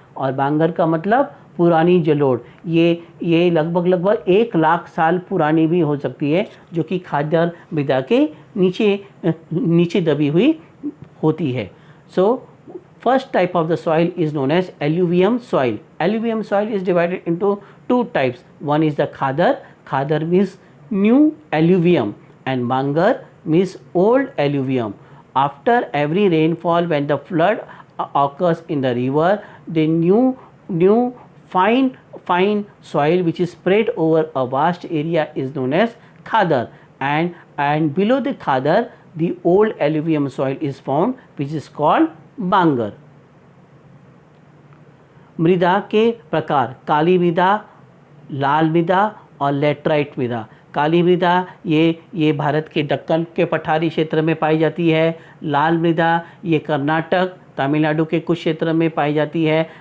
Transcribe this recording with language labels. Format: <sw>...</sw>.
<hi>और बांगर का मतलब पुरानी जलोढ़। ये लगभग 1 लाख साल पुरानी भी हो सकती है, जो कि खादर मृदा के नीचे दबी हुई होती है।</hi> <en>So first type of the soil is known as alluvium soil. Alluvium soil is divided into 2 types. One is the khadar means new alluvium, and Bangar means old alluvium. After every rainfall, when the flood occurs in the river, the new fine soil which is spread over a vast area is known as khadar, and below the khadar the old alluvium soil is found, which is called Bangar.</en> <hi>मृदा के प्रकार काली मृदा, लाल मृदा और laterite मृदा। काली मृदा ये भारत के दक्कन के पठारी क्षेत्र में पाई जाती है। लाल मृदा ये कर्नाटक, तमिलनाडु के कुछ क्षेत्र में पाई जाती है।</hi>